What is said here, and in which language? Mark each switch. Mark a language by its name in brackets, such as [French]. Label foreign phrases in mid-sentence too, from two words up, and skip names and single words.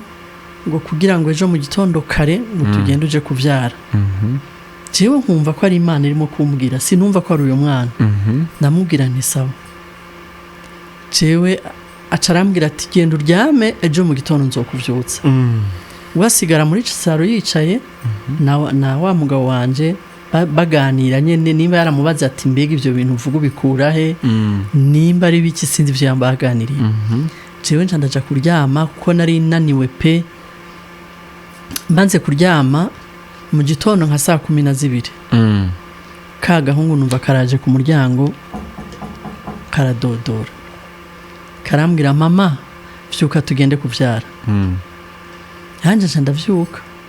[Rundi] ngo kugira ngo ejo mu gitondo kare ngo tugende uje kuvyara jewe nkumva ko ari Imana irimo kumbwira sinumva ko ari uyo mwana ndamubwira nti sawa jewe acarambwira ati genda uryame ejo mu gitondo nzokuvyutsa wasigara muri saro yicaye na wa mugabo wanje baganira nyene nimba yaramubaza ati mbega ivyo bintu uvuga bikura he nimba ari biki sinzi ivyo yambaganiriye jewe ncandaja kuryama kuko nari naniwe pe mbanze kuryama mu gitondo nka saa 12 ka gahungu numva karaje ku muryango karadodora karambwira mama vyuka tugende kuvyara hanje nca ndavyuka